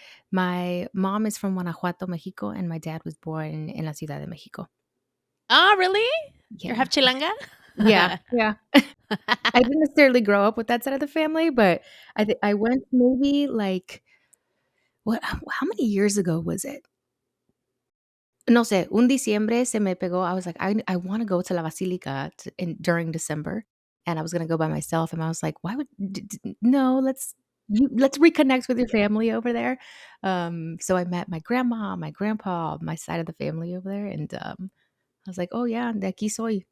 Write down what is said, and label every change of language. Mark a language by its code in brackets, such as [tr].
[en] My mom is from Guanajuato, Mexico, and my dad was born in La Ciudad de Mexico. Oh, really? You're half Chilanga? Yeah, yeah. I didn't necessarily grow up with that side of the family, but I went maybe like, how many years ago was it? [es] No sé, un diciembre se me pegó. [en] I was like, I wanna go to La Basilica during December, and I was gonna go by myself, and I was like, "Why would no, let's reconnect with your family over there." So I met my grandma, my grandpa, my side of the family over there, and, I was like, "Oh, yeah, de aquí soy."